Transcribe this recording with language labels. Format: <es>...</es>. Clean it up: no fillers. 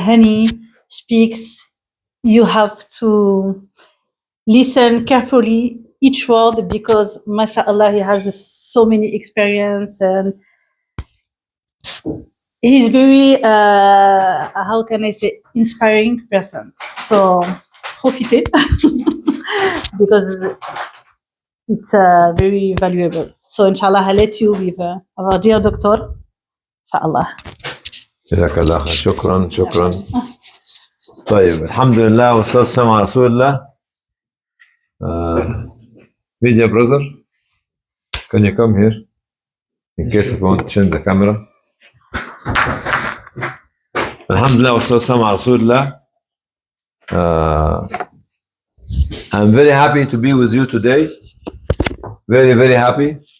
<en>Hani speaks, you have to listen carefully each word because, mashallah, he has so many experience and he's very, how can I say, inspiring person. So, profitez because it's very valuable. So, inshallah, I'll let you with our dear doctor. Inshallah.</en> <ar>جزاك الله خير. شكرا. طيب الحمد لله والصلاة والسلام على رسول الله.</ar> <en>Media brother, can you come here in case if you want to change the camera?</en> <ar>الحمد لله والصلاة والسلام على رسول الله.</ar> <en>I'm very happy to be with you today. Very, very happy.</en>